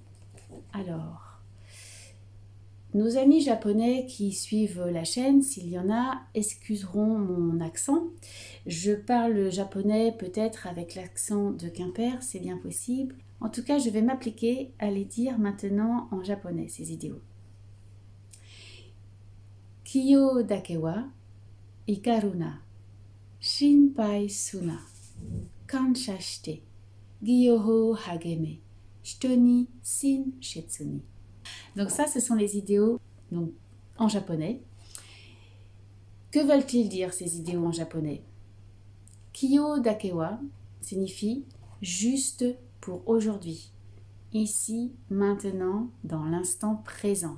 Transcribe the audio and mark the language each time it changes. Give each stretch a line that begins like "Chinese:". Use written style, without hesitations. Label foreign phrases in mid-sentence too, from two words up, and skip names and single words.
French: Alors, nos amis japonais qui suivent la chaîne, s'il y en a, excuseront mon accent. Je parle japonais peut-être avec l'accent de Quimper, c'est bien possible. En tout cas, je vais m'appliquer à les dire maintenant en japonais, ces idéaux.
Japanese: 今日だけは 怒るな 心配すな 感謝して 業を励め 人に親切に.
French: Donc ça, ce sont les idéaux donc, en japonais. Que veulent-ils dire ces idéaux en japonais?
Japanese: 今日だけは
French: signifie juste pour aujourd'hui, ici, maintenant, dans l'instant présent.